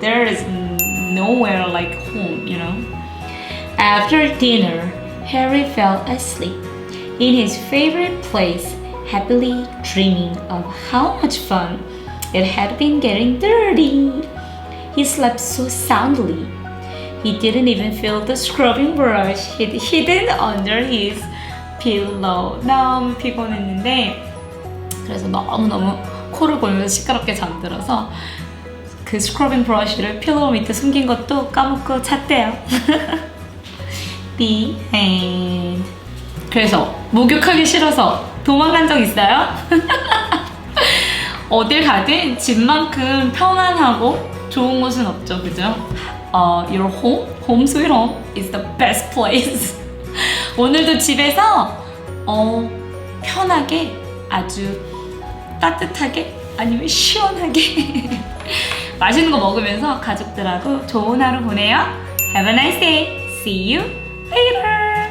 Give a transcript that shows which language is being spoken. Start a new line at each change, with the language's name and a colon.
English: There is nowhere like home, you know. After dinner, Harry fell asleep in his favorite place, happily dreaming of how much fun it had been getting dirty. He slept so soundly. He didn't even feel the scrubbing brush hidden under his pillow.
Korean: 너무 피곤했는데 그래서 너무너무 코를 골면서 시끄럽게 잠들어서 그 스크러빙 브러쉬를 필로우 밑에 숨긴 것도 까먹고 잤대요.
English: The end.
Korean: 그래서 목욕하기 싫어서 도망간 적 있어요? 어딜 가든 집만큼 편안하고 좋은 곳은 없죠, 그죠?
English: Your home sweet home is the best place.
Korean: 오늘도 집에서 편하게 아주 따뜻하게 아니면 시원하게 맛있는 거 먹으면서 가족들하고 좋은 하루 보내요.
English: Have a nice day. See you later.